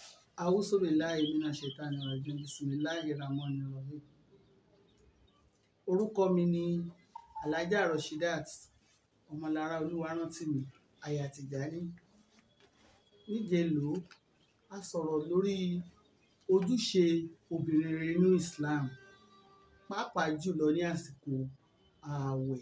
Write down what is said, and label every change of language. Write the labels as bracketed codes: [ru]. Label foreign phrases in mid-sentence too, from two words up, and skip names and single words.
[ar] أعوذ بالله من الشيطان الرجيم بسم الله الرحمن الرحيم. [yo] Orúkọ mi ni Alhaja Rosheedat Ọmọlará Oluwarantimi aya Tijani. Níjẹ̀ló a sọ̀rọ̀ lórí ojúṣe obìnrin rere nínú Islam, pàápàá jùlọ ní àsìkò ààwẹ̀.